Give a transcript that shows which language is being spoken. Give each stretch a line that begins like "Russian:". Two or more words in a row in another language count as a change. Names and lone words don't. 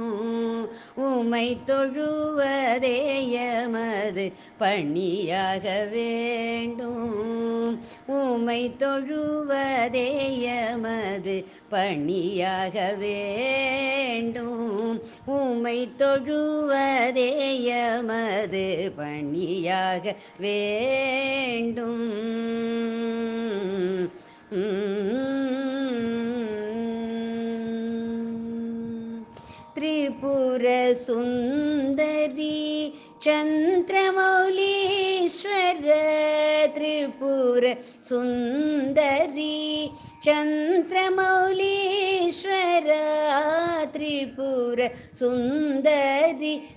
Tamil: உம்மை தொழுவதே எமது பணியாக வேண்டும். உம்மை தொழுவதே எமது பணியாக வேண்டும். உம்மை தொழுவதே எமது பணியாக வேண்டும்.
Sanskrit: त्रिपुर सुंदरी चंद्रमौलीश्वर त्रिपुर सुंदरी चंद्रमौलीश्वर त्रिपुर सुंदरी